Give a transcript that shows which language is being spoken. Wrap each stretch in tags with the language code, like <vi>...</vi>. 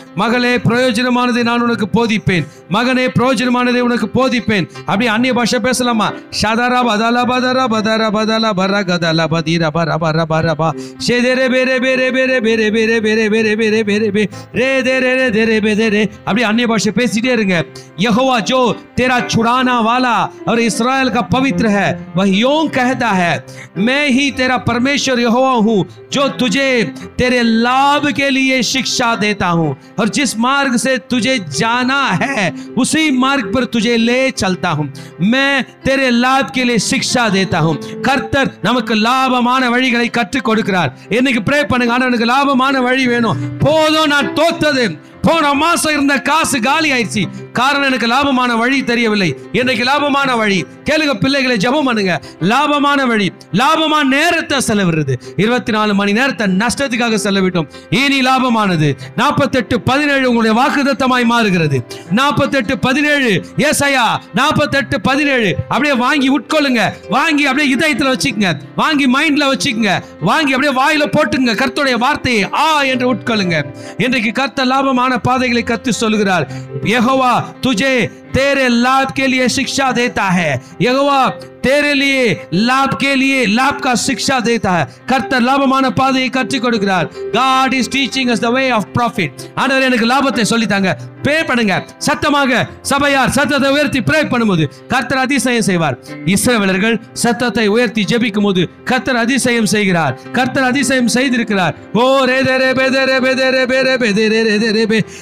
<ta>மகளே, பிரயோஜனமானதை நான் உனக்கு போதிப்பேன். மகனே, பிரயோஜனமானதை உனக்கு போதிப்பேன். அப்படி அந்நிய பாஷை பேசலாமா? ஷதரா பதலா பதரா பதரா பதலா பரா கதலா பதீரா பரா பரா பரா பா ஷேதரே பேரே பேரே பேரே பேரே பேரே பேரே பேரே பேரே பேரே பே ரே दे रे रे दे रे बे दे रे. அப்படி அந்நிய பாஷை பேசிட்டே இருங்க.</ta> <hi>यहोवा जो तेरा छुड़ाना वाला और इस्राएल का पवित्र है वह यूं कहता है, मैं ही तेरा परमेश्वर यहोवा हूँ जो तुझे तेरे लाभ के लिए शिक्षा देता हूँ और जिस मार्ग से तुझे जाना है उसी मार्ग पर तुझे ले चलता हूँ. मैं तेरे लाभ के लिए शिक्षा देता हूँ.</hi> <ta>கர்த்தர் நமக்கு லாபமான வழிகளை கற்றுக் கொடுக்கிறார். இன்னைக்கு ப்ரே பண்ணுங்க, ஆனா எனக்கு லாபமான வழி வேணும். போதும், நான் தோத்தது. போன மாசம் இருந்த காசு காலி ஆயிடுச்சு. காரணம் எனக்கு லாபமான வழி தெரியவில்லை. இன்றைக்கு லாபமான வழி கேளுங்க பிள்ளைகளை, ஜெபம் பண்ணுங்க. லாபமான வழி, லாபமான நேரத்தை செலவிடுறது. 24 மணி நேரத்தை நஷ்டத்துக்காக செலவிட்டோம். இனி லாபமானது 48:17 உங்களுடைய வாக்குத்தத்தமாய் மாறுகிறது. 48:17 ஏசாயா 48:17 அப்படியே வாங்கி உட்கொள்ளுங்க. வாங்கி அப்படியே இதயத்துல வச்சுக்கங்க, வாங்கி மைண்ட்ல வச்சுக்கங்க, வாங்கி அப்படியே வாயில போட்டுங்க. கர்த்தருடைய வார்த்தையை என்று உட்கொள்ளுங்க. இன்றைக்கு கர்த்தர் லாபமான பாதைகளை கத்து சொல்கிறார்.</ta> <hi>யெகோவா तुझे तेरे लाभ के लिए शिक्षा देता है. यहोवा तेरे लिए लाभ के लिए लाभ का शिक्षा देता है.</hi> <ta>கர்த்தர் லாபமான பாதையை கற்றுக் கொடுக்கிறார்.</ta> <en>God is teaching us the way of profit.</en> <ta>ஆண்டவர் எனக்கு லாபத்தை சொல்லித்தாங்க. ப்ரே பண்ணுங்க சத்தமாக. சபையார் சத்தத்தை உயர்த்தி ப்ரே பண்ணும்போது கர்த்தர் அதிசயம் செய்வார். இஸ்ரவேலர்கள் சத்தத்தை உயர்த்தி ஜெபிக்கும் போது கர்த்தர் அதிசயம் செய்கிறார். கர்த்தர் அதிசயம் செய்திருக்கிறார். ஓ ரே தே ரே பே தே ரே பே தே ரே பே ரே பே தே ரே ரே ரே பே.</ta>